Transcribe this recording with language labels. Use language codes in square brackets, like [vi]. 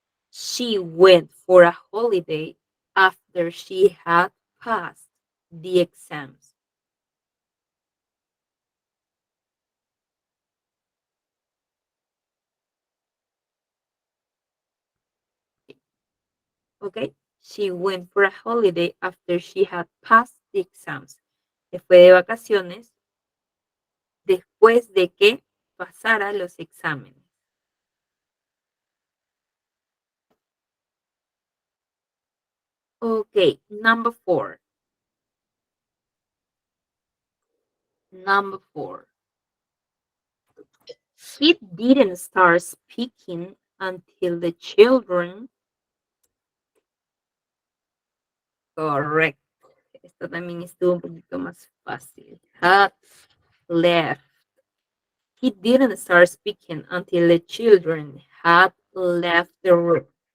[en] She went for a holiday after she had passed the exams. ¿Ok? She went for a holiday after she had passed the exams. [es] Se fue de vacaciones después de que pasara los exámenes. [en] Ok, number 4. Number 4. He didn't start speaking until the children. Correct. [es] Esta también estuvo un poquito más fácil. [en] Had left. He didn't start speaking until the children had left the room.